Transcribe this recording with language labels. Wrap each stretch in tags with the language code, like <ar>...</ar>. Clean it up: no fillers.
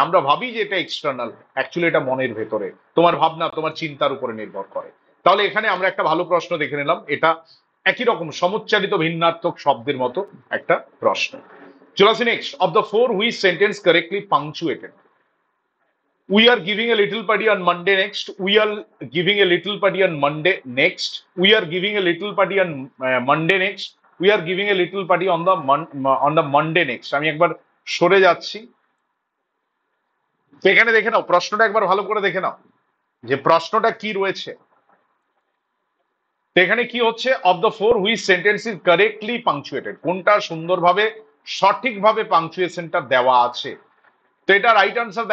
<bn>আমরা ভাবি যে এটা এক্সটার্নাল, অ্যাকচুয়ালি এটা মনের ভেতরে, তোমার ভাবনা, তোমার চিন্তার উপরে নির্ভর করে। তাহলে এখানে আমরা একটা ভালো প্রশ্ন দেখে নিলাম, এটা একই রকম সমুচ্চারিত ভিন্নার্থক শব্দের মতো একটা প্রশ্ন। চলে আসি</bn> <en>Next, of the four which sentence correctly punctuated. We are giving a little party on Monday next. We are giving a little party on Monday next. We are giving a little party on Monday next. We are giving a little party on the Monday next.</en> <bn>আমি একবার সরে যাচ্ছি। তো এখানে দেখে নাও, প্রশ্নটা একবার ভালো করে দেখে নাও যে প্রশ্নটা কি রয়েছে। তো এখানে কি হচ্ছে,</bn> <en>of the four which sentence is correctly punctuated,</en> <bn>কোনটা সুন্দরভাবে সঠিকভাবে পাংচুয়েশনটা দেওয়া আছে। তো এটা রাইট আনসার।</bn>